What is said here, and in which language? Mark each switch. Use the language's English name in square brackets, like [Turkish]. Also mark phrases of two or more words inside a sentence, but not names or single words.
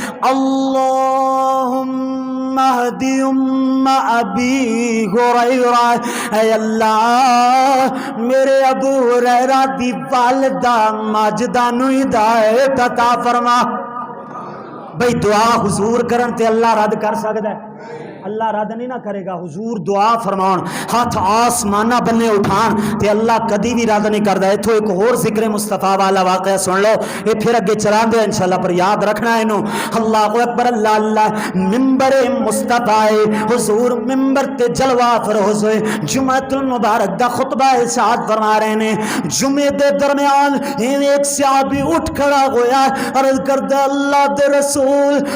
[Arabic] اللہم اہدی ابی ہریرہ [Punjabi] اے اللہ میرے ابو ہریرہ دی والدہ ماجدہ نو ہدایت عطا فرما بھئی دعا حضور کرن تے اللہ رد کر سکتا ہے اللہ رد نہیں نہ کرے گا حضور دعا فرمان ہاتھ آسمانہ بننے اٹھان تے اللہ کدی بھی رد نہیں کردا ایتھوں ایک اور ذکر مصطفیٰ والا واقعہ سن لو یہ پھر اگے چلان دے انشاءاللہ پر یاد رکھنا ہے انہوں اللہ اکبر اللہ اللہ ممبر مصطفیٰ حضور ممبر تے جلوہ فروز ہوئے جمعۃ المبارک دا خطبہ ارشاد فرما رہے ہیں جمعے دے درمیان ایک صحابی اٹھ کھڑا ہویا عرض کردہ اللہ دے رسول